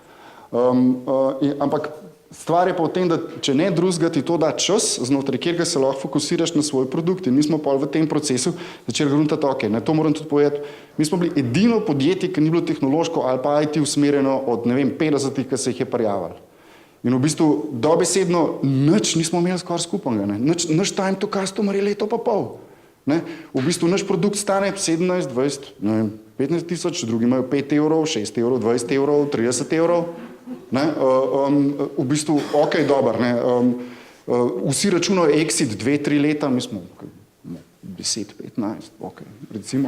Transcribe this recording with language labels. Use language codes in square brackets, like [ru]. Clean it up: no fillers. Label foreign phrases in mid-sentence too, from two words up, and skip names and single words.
[sl] Ampak stvar je pa v tem, da če ne drugega ti to da čas, znotraj kjerega se lahko fokusiraš na svoj produkt. In mi smo pa v tem procesu začeli gruntati, to moram tudi povedati, mi smo bili edino podjetje, ki ni bilo tehnološko ali pa IT usmerjeno od, 50-ih, ki se jih je prijavili. In v bistvu dobesedno nič nismo imeli skoraj skupaj. Naš [en] time to customer [sl] je leto pa pol. V bistvu naš produkt stane 17, 20, 15 tisoč, drugi imajo 5 evrov, 6 evrov, 20 evrov, 30 evrov. V bistvu, dober. Vsi računajo exit 2-3 leta, mi smo 10-15, recimo.